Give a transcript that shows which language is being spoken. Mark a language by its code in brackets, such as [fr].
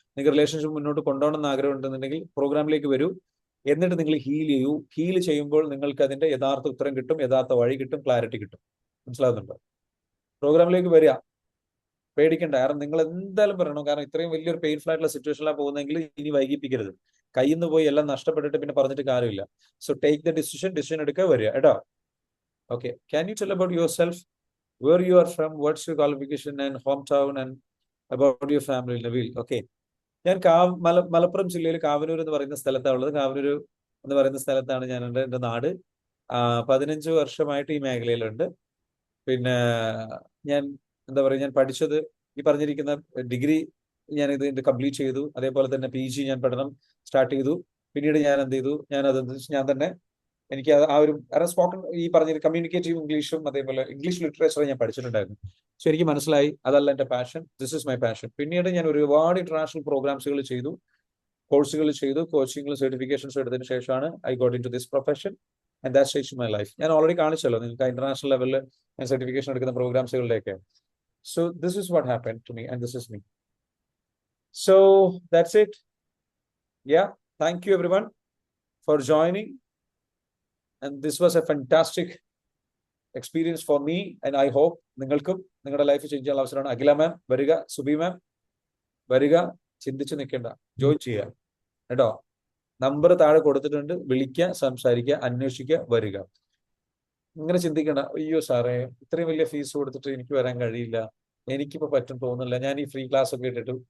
[ml] നിങ്ങൾക്ക് റിലേഷൻഷിപ്പ് മുന്നോട്ട് കൊണ്ടുപോകണം എന്ന് ആഗ്രഹം ഉണ്ടെന്നുണ്ടെങ്കിൽ പ്രോഗ്രാമിലേക്ക് വരൂ. എന്നിട്ട് നിങ്ങൾ ഹീൽ ചെയ്യുമ്പോൾ നിങ്ങൾക്ക് അതിന്റെ യഥാർത്ഥ ഉത്തരം കിട്ടും, യഥാർത്ഥ വഴി കിട്ടും, ക്ലാരിറ്റി കിട്ടും. മനസ്സിലാകുന്നുണ്ടോ? പ്രോഗ്രാമിലേക്ക് വരിക, പേടിക്കണ്ട. കാരണം നിങ്ങൾ എന്തായാലും പറയണം. കാരണം ഇത്രയും വലിയൊരു പെയിൻഫുൾ ആയിട്ടുള്ള സിറ്റുവേഷനിലാണ് പോകുന്നതെങ്കിൽ ഇനി വൈകിപ്പിക്കരുത്. കയ്യിൽ നിന്ന് പോയി എല്ലാം നഷ്ടപ്പെട്ടിട്ട് പിന്നെ പറഞ്ഞിട്ട് കാര്യമില്ല. സോ [en] take the decision [ml] എടുക്കുക, വരിക കേട്ടോ. [en] Okay, can you tell about yourself, where you are from, what's your qualification and hometown, and about your family, Nabil? [ml] Okay, ഞാൻ മലപ്പുറം ജില്ലയിൽ കാവനൂർ എന്ന് പറയുന്ന സ്ഥലത്താണ് ഉള്ളത്. കാവനൂർ എന്ന് പറയുന്ന സ്ഥലത്താണ് എൻ്റെ നാട്. 15 വർഷമായിട്ട് ഈ മേഖലയിലുണ്ട്. പിന്നെ ഞാൻ എന്താ പറയുക, ഞാൻ പഠിച്ചത് ഈ പറഞ്ഞിരിക്കുന്ന ഡിഗ്രി ഞാൻ ഇതിന്റെ കംപ്ലീറ്റ് ചെയ്തു. അതേപോലെ തന്നെ PG ഞാൻ പഠനം സ്റ്റാർട്ട് ചെയ്തു. പിന്നീട് ഞാൻ എന്ത് ചെയ്തു, ഞാൻ തന്നെ എനിക്ക് ആ ഒരു സ്പോക്കൺ ഈ പറഞ്ഞ കമ്മ്യൂണിക്കേറ്റീവ് ഇംഗ്ലീഷും അതേപോലെ ഇംഗ്ലീഷ് ലിറ്ററേച്ചർ ഞാൻ പഠിച്ചിട്ടുണ്ടായിരുന്നു. സോ എനിക്ക് മനസ്സിലായി അതല്ല എൻ്റെ passion, [en] This is my passion. [ml] പിന്നീട് ഞാൻ ഒരുപാട് ഇന്റർനാഷണൽ പ്രോഗ്രാംസുകൾ ചെയ്തു, കോഴ്സുകൾ ചെയ്തു, കോച്ചിങ്ങും സർട്ടിഫിക്കേഷൻസ് എടുത്തതിന് ശേഷമാണ് [en] I got into this profession and that changed my life. [ml] ഞാൻ ഓൾറെഡി കാണിച്ചല്ലോ നിങ്ങൾക്ക് ഇന്റർനാഷണൽ ലെവലിൽ ഞാൻ സർട്ടിഫിക്കേഷൻ എടുക്കുന്ന പ്രോഗ്രാംസുകളിലേക്ക്. [en] So this is what happen to me and this is me. So that's it. Yeah, thank you everyone for joining. And this was a fantastic experience for me, and I hope [ml] നിങ്ങൾക്കും നിങ്ങളുടെ life change ചെയ്യാനുള്ള അവസരമാണ്. അഖില മാം വരിക, സുബി മാം വരിക, ചിന്തിച്ച് നിൽക്കേണ്ട, join ചെയ്യുക കേട്ടോ. നമ്പർ താഴെ കൊടുത്തിട്ടുണ്ട്, വിളിക്കുക, സംസാരിക്കുക, അന്വേഷിക്കുക, വരിക. ഇങ്ങനെ ചിന്തിക്കണ്ട, അയ്യോ സാറേ ഇത്രയും വലിയ ഫീസ് കൊടുത്തിട്ട് എനിക്ക് വരാൻ കഴിയില്ല, എനിക്കിപ്പോൾ പറ്റും തോന്നുന്നില്ല, ഞാൻ ഈ ഫ്രീ ക്ലാസ് ഒക്കെ ഇട്ടിട്ട്.